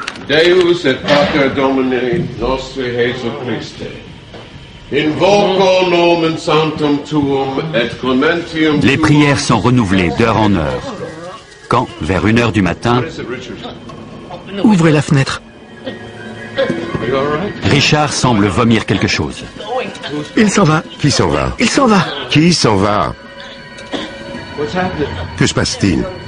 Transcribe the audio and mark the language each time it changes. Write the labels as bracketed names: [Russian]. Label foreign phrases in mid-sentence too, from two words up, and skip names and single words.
[Latin] Deus et Pater Domini nostri Jesu Christe. Invoco nomen sanctum tuum et clementium tuum. [French] Les prières sont renouvelées d'heure en heure. Quand, vers 1h du matin, Ouvrez la fenêtre. Richard semble vomir quelque chose. Il s'en va. Qui s'en va? Il s'en va. Qui s'en va? Que se passe-t-il?